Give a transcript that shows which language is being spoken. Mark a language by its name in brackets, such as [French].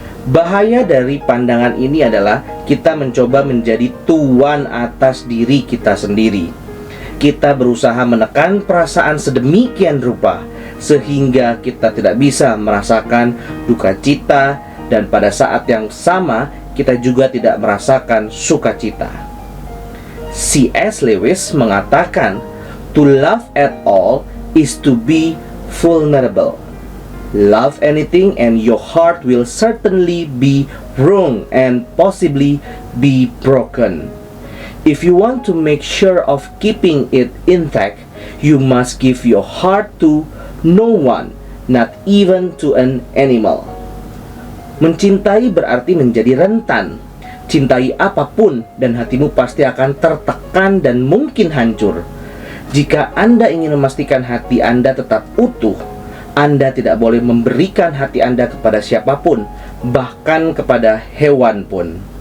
[Indonesian] Bahaya dari pandangan ini adalah kita mencoba menjadi tuan atas diri kita sendiri. Kita berusaha menekan perasaan sedemikian rupa sehingga kita tidak bisa merasakan duka cita, dan pada saat yang sama kita juga tidak merasakan sukacita. [English] C.S. Lewis mengatakan, "To love at all is to be vulnerable. Love anything and your heart will certainly be wrung and possibly be broken. If you want to make sure of keeping it intact, you must give your heart to no one, not even to an animal." [Indonesian] Mencintai berarti menjadi rentan. Cintai apapun dan hatimu pasti akan tertekan dan mungkin hancur. Jika Anda ingin memastikan hati Anda tetap utuh, Anda tidak boleh memberikan hati Anda kepada siapapun, bahkan kepada hewan pun.